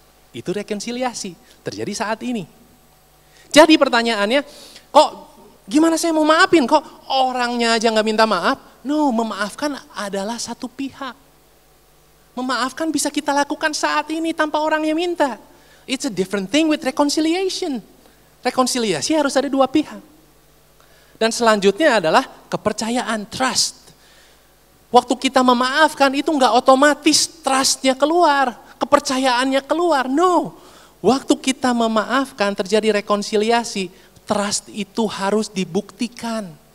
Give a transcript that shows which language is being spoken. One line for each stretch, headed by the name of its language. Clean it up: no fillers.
Indonesian: Itu rekonsiliasi, terjadi saat ini. Jadi pertanyaannya, kok gimana saya mau maafin? Kok orangnya aja gak minta maaf? No, memaafkan adalah satu pihak. Memaafkan bisa kita lakukan saat ini tanpa orangnya minta.
English: It's a different thing with reconciliation.
Indonesian: Rekonsiliasi harus ada 2 pihak. Dan selanjutnya adalah kepercayaan, trust. Waktu kita memaafkan itu gak otomatis trustnya keluar, kepercayaannya keluar. No, waktu kita memaafkan terjadi rekonsiliasi, trust itu harus dibuktikan.